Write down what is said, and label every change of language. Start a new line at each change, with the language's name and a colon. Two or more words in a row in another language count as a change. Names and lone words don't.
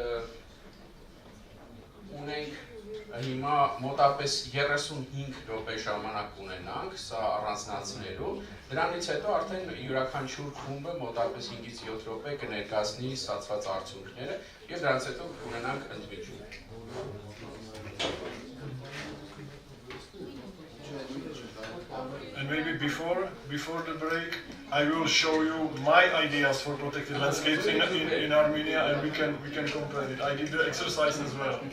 Armenian: ունենք հիմա մոտապես 35 րոպե ժամանակ ունենանք, սա առանձնացնելու, դրանից հետո արդեն յուրաքանչյուր խումբը մոտապես 5-ից 7 րոպե կներկայացնի ստացված արդյունքները եւ դրանից հետո կունենանք ընդմիջում։
English: And maybe before the break, I will show you my ideas for protected landscapes in Armenia, and we can compare it. I did the exercise as well.